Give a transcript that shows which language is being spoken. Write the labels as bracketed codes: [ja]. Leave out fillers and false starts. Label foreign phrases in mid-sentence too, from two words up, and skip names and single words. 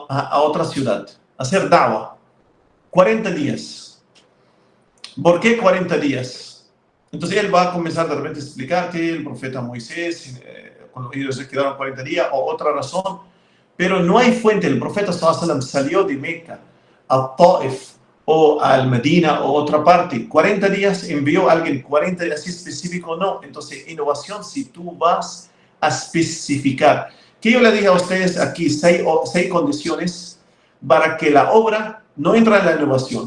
[es] A otra ciudad, a hacer da'wah. 40 días. ¿Por qué 40 días? Entonces él va a comenzar de repente a explicarte, el profeta Moisés, cuando ellos se quedaron 40 días, o otra razón, pero no hay fuente. El profeta [ar] صلى الله عليه وسلم [es] salió de Meca a Taif o al Medina o otra parte. 40 días envió a alguien, 40 días así específico, no. Entonces, innovación, si tú vas a especificar. Que yo le dije a ustedes aquí, seis condiciones para que la obra no entre en la innovación.